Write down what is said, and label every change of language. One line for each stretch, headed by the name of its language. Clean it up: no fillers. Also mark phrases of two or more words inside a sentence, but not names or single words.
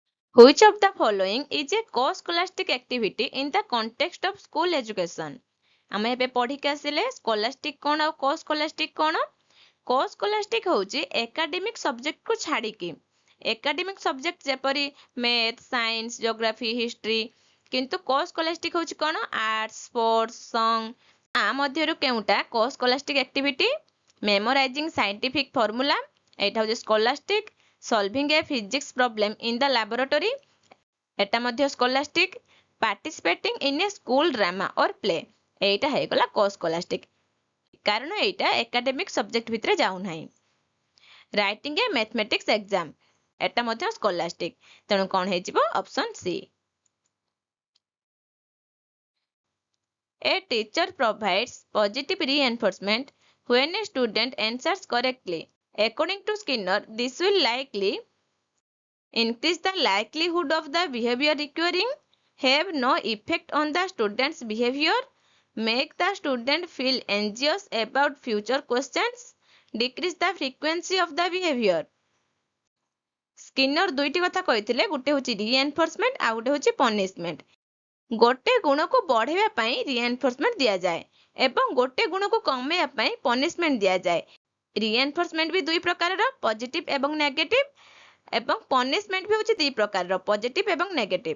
English: Which of the following is a co-scholastic activity in the context of school education?
Odia: ଆମେ ଏବେ ପଢିକି ଆସିଲେ ସ୍କୋଲାଷ୍ଟିକ୍ କ'ଣ ଆଉ co-scholastic କ'ଣ? Co-scholastic ହେଉଛି ଏକାଡେମିକ୍ ସବଜେକ୍ଟକୁ ଛାଡ଼ିକି
English: academic subject
Odia: ଯେପରି
English: math science geography history
Odia: କିନ୍ତୁ co-scholastic ହେଉଛି କ'ଣ
English: arts sports song
Odia: ଆ ମଧ୍ୟରୁ କେଉଁଟା
English: co-scholastic activity? memorizing scientific formula
Odia: ଏଇଟା ହେଉଛି
English: scholastic, solving a physics problem in the laboratory
Odia: ଏଟା ମଧ୍ୟ
English: scholastic, participating in a school drama or play
Odia: ଏଇଟା ହେଇଗଲା
English: co-scholastic
Odia: କାରଣ ଏଇଟା ଏକାଡେମିକ୍ ସବଜେକ୍ଟ ଭିତରେ ଯାଉନାହିଁ।
English: writing a mathematics exam
Odia: ଏଟା ମଧ୍ୟ scholastic ତେଣୁ କ'ଣ ହେଇଯିବ
English: option C. A teacher provides positive reinforcement when a student answers correctly. According to Skinner, this will likely increase the likelihood of the behavior recurring, have no effect on the student's behavior, make the student feel anxious about future questions, decrease the frequency of the behavior.
Odia: ସ୍କିନର ଦୁଇଟି କଥା କହିଥିଲେ, ଗୋଟେ ହେଉଛି ରିଏନଫୋର୍ସମେଣ୍ଟ ଆଉ ଗୋଟେ ହେଉଛି ପନିଶମେଣ୍ଟ। ଗୋଟେ ଗୁଣକୁ ବଢେଇବା ପାଇଁ ରିଏନଫୋର୍ସମେଣ୍ଟ ଦିଆଯାଏ ଏବଂ ଗୋଟେ ଗୁଣକୁ କମେଇବା ପାଇଁ ପନିଶମେଣ୍ଟ ଦିଆଯାଏ। ରିଏନଫୋର୍ସମେଣ୍ଟ ବି ଦୁଇ ପ୍ରକାରର ପଜିଟିଭ ଏବଂ ନେଗେଟିଭ ଏବଂ ପନିଶମେଣ୍ଟ ବି ହେଉଛି ଦୁଇ ପ୍ରକାରର ପଜିଟିଭ ଏବଂ ନେଗେଟିଭ।